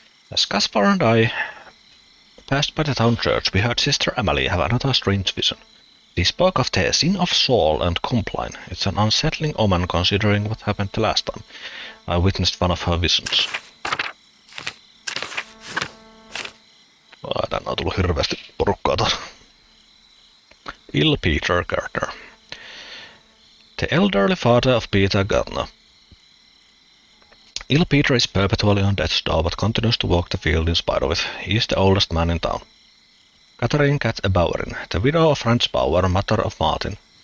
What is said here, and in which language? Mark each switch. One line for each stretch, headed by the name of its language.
English: As Caspar and I passed by the town church, we heard Sister Emily have another strange vision. She spoke of the sin of Saul and Compline. It's an unsettling omen considering what happened the last time I witnessed one of her visions.
Finnish: Tänne on tullut hirveästi porukkaa taas.
English: Peter Gardner. The elderly father of Peter Gardner. Peter is perpetually on death's door but continues to walk the field in spite of it. He is the oldest man in town. Catherine Cat Bauerin, the widow of Franz Bauer, mother of Martin.